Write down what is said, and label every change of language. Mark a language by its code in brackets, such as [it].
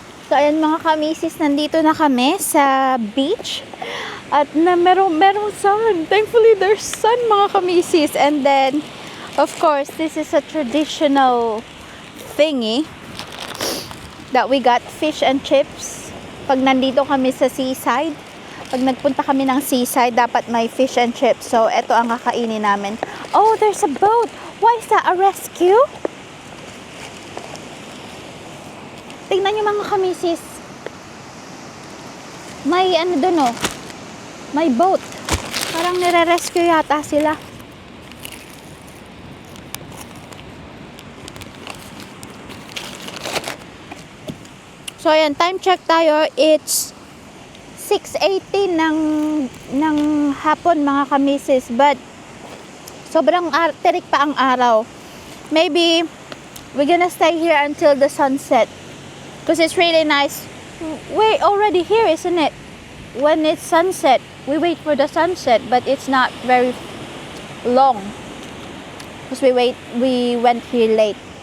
[tl] So, ayan mga kamisis, nandito na kami sa beach. At merong sun. [en] Thankfully, there's sun [tl] mga kamisis. [en] And then, of course, this is a traditional thingy that we got fish and chips. [tl] Pag nandito kami sa seaside, pag nagpunta kami ng seaside, dapat may fish and chips. So, eto ang kakainin namin. [en] Oh, there's a boat. Why is that a rescue? [tl] Tingnan nyo mga kamisis. May ano dun oh. May boat. Parang nire-rescue yata sila. So, ayan. Time check tayo. [en] It's 6:18 [tl] ng hapon mga kamisis. But, sobrang terik pa ang araw. [en] Maybe, we're gonna stay here until the sunset. Because it's really nice. We're already here, isn't it? When it's sunset, we wait for the sunset, but it's not very long. Because we went here late.